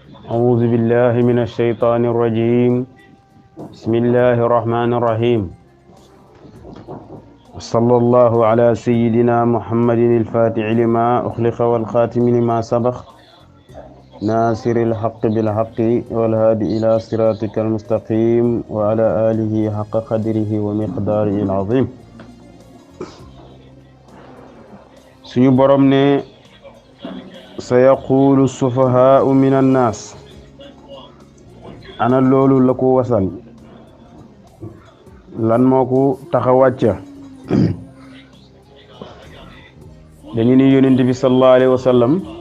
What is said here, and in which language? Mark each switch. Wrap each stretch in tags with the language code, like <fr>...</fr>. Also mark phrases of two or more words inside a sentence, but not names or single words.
<ar>أعوذ بالله من الشيطان الرجيم بسم الله الرحمن الرحيم صلى الله على سيدنا محمد الفاتح لما أخلق والخاتم لما سبق ناصر الحق بالحق والهادي إلى صراطك المستقيم وعلى آله حق قدره ومقداره العظيم</ar> <wo>suñu borom ne</wo> <ar>سيقول السفهاء من الناس</ar> <wo>ana loolu la ko wasal lan moo ko tax a wàcca dañu ni yonent bi</wo> <ar>صلى الله عليه وسلم</ar>